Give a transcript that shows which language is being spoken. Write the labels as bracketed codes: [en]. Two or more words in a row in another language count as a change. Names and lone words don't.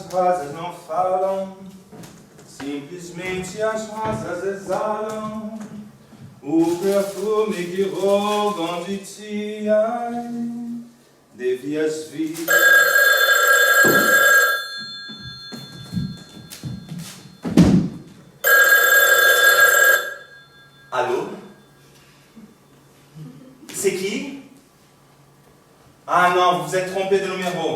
[pt] rosas não falam, simplesmente as rosas exalam o perfume que roubam de ti. Ai, devias vir. [fr] Allô? C'est qui? Ah non, vous vous êtes trompé de numéro.